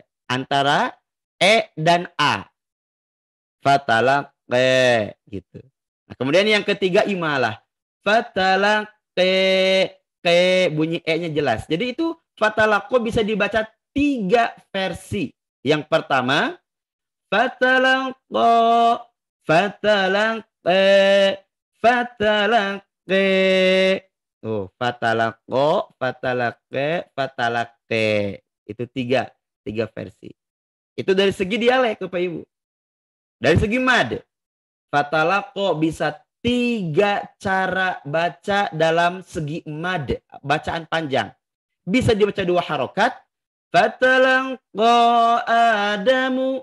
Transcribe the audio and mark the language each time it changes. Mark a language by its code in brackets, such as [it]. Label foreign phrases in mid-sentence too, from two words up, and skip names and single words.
[id] Antara e dan a. Fatalaqa gitu. Nah, kemudian yang ketiga imalah. Fatalaqa, ke bunyi e-nya jelas. Jadi itu fatalaqa bisa dibaca 3 versi. Yang pertama, [ar] فتلقى فتلقى فتلقى. Oh, فتلقى فتلقى فتلقى. [id] Itu tiga versi. Itu dari segi dialek, Bapak Ibu. Dari segi mad, fatalaqa bisa 3 cara baca dalam segi mad, bacaan panjang. Bisa dibaca 2 harokat. [ar] فتلقى آدم.